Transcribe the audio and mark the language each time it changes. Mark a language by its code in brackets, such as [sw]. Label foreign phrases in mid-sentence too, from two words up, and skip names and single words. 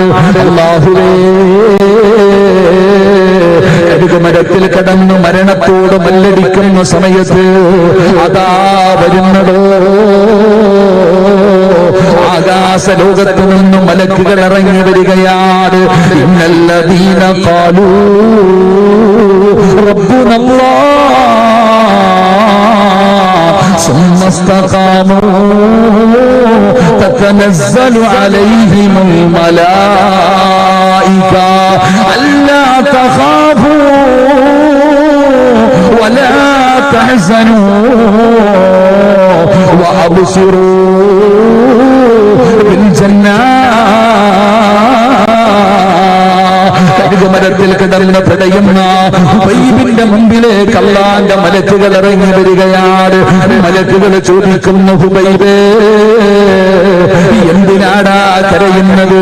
[ml] അല്ലാഹുവേ, കഴുകുമരത്തിൽ കിടന്ന് മരണത്തോട് മല്ലടിക്കുന്ന സമയത്ത് അതാ വരുന്നതോ ആകാശ ലോകത്തു നിന്നും മലക്കുകൾ ഇറങ്ങി വരികയാണ്. [ar] إن الذين قالوا ربنا الله ثم استقاموا تتنزل عليهم الملائكة ألا تخافوا ولا تحزنوا وأبصروا بالجنة. [ml] കഴുകുമരത്തിൽ കിടന്ന് പിടയുന്ന ഹുബൈബിന്റെ മുമ്പിലേക്ക് അല്ലാഹുവിന്റെ മലക്കുകൾ ഇറങ്ങി വരികയാണ്. മലക്കുകൾ ചോദിക്കുന്നു, ഹുബൈബേ, എന്തിനാടാ കരയുന്നത്?